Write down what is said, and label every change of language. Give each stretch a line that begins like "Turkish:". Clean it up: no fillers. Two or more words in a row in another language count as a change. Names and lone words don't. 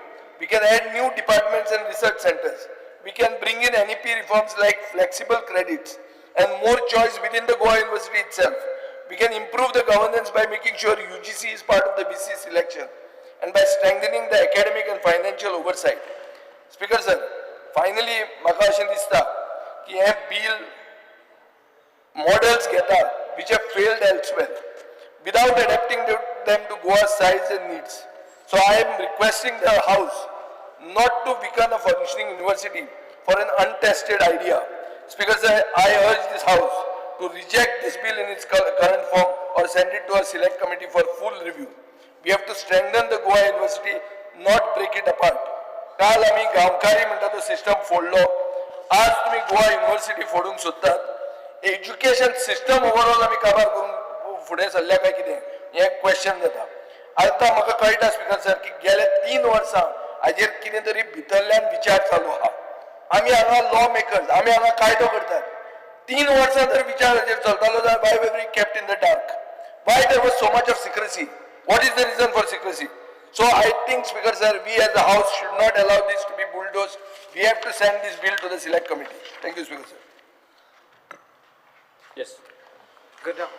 English: We can add new departments and research centers. We can bring in NEP reforms like flexible credits and more choice within the Goa University itself. We can improve the governance by making sure UGC is part of the BC selection and by strengthening the academic and financial oversight. Speaker sir, finally,
Konkani: म्हाका अशें दिसता की हे
English: bill models घेता which have failed elsewhere without adapting them to Goa's size and needs. So I am requesting the House not to weaken a functioning university for an untested idea. Speaker sir, I urge this House to reject this bill in its current form or send it to a select committee for full review. We have to strengthen the Goa University, not break it apart.
Konkani: काल आम्ही गांवकारी म्हणटा तो सिस्टम फोडलो. आज तुम्ही गोवा युनिव्हर्सिटी फोडूंक सोदतात.
English: education system overall
Konkani: आम्ही काबार करून फुडें सरल्या काय कितें हे क्वेश्चन जाता. आता म्हाका कळटा
English: speaker sir
Konkani: की गेल्या 3 वर्सां हाजेर कितें तरी भितरल्यान विचार चालू आहा. आमी हांगा
English: law makers,
Konkani: आमी हांगा कायदो करतात. 3 वर्सां जर विचार हाजेर चलतालो जाल्यार
English: why were we kept in the dark? Why there was so much of secrecy? What is the reason for secrecy? So I think, Speaker sir, we as a House should not allow this to be bulldozed. We have to send this bill to the select committee. Thank you, Speaker sir. Yes. Good.